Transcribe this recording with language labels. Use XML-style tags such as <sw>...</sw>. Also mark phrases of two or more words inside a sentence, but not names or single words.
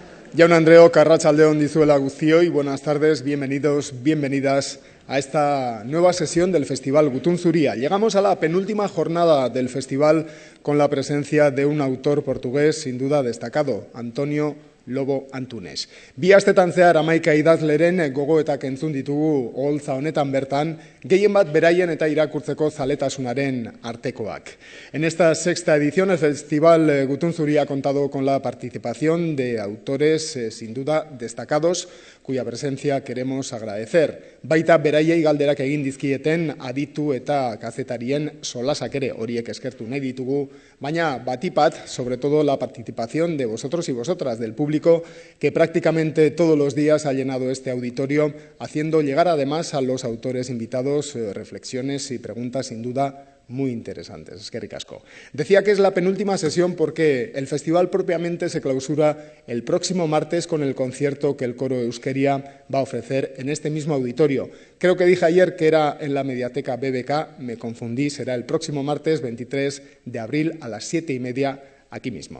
<eu>Jaun Andreok, arratsaldeon dizuela guztioi,</eu> <es>buenas tardes, bienvenidos, bienvenidas a esta nueva sesión del Festival Gutun Zuria. Llegamos a la penúltima jornada del festival con la presencia de un autor portugués sin duda destacado, Antonio Lobo Antunes.</es> <eu>Bi astetan zehar 11 idazleren gogoetak entzun ditugu oholtza honetan bertan, gehien bat beraien eta irakurtzeko zaletasunaren artekoak.</eu> <es>En esta sexta edición, el Festival Gutun Zuria ha contado con la participación de autores sin duda destacados, cuya presencia queremos agradecer.</es> <eu>Baita beraiei galderak egin dizkieten aditu eta kazetarien solasak ere horiek eskertu nahi ditugu, baina batipat,</eu> <es>sobre todo la participación de vosotros y vosotras, del público que prácticamente todos los días ha llenado este auditorio, haciendo llegar además a los autores invitados reflexiones y preguntas sin duda muy interesantes.</es> <eu>Eskerrik asko.</eu> <es>Decía que es la penúltima sesión porque el festival propiamente se clausura el próximo martes con el concierto que el coro Euskeria va a ofrecer en este mismo auditorio. Creo que dije ayer que era en la Mediateca BBK, me confundí, será el próximo martes 23 de abril a las 7:30 aquí mismo.</es>